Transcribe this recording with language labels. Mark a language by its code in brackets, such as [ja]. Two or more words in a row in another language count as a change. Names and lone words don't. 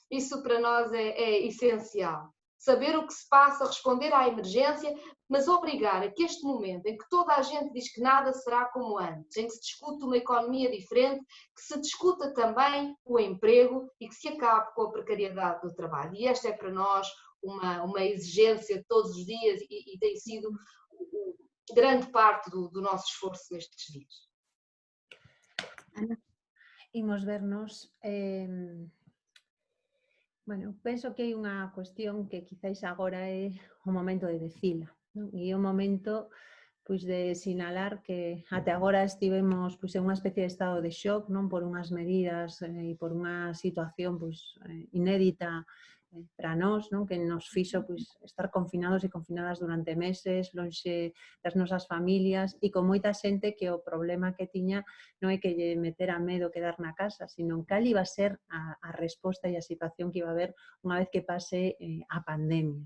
[pt] Isso para nós é essencial. saber o que se passa, responder à emergência, mas obrigar a que este momento em que toda a gente diz que nada será como antes, em que se discute uma economia diferente, que se discuta também o emprego e que se acabe com a precariedade do trabalho. E esta é para nós uma exigência de todos os dias e tem sido grande parte do nosso esforço nestes dias. [gl] Ana, imos vernos... Bueno, penso que hai unha cuestión que quizáis agora é o momento de decila, non? E é o momento pois, de sinalar que até agora estivemos pois, en unha especie de estado de shock, non, por unhas medidas e por unha situación pois, inédita para nós, non, que nos fixo pois, estar confinados e confinadas durante meses, lonxe das nosas familias e con moita xente que o problema que tiña non é que lle metera medo quedar na casa, sino cal iba a ser a resposta e a situación que iba a haber unha vez que pase a pandemia.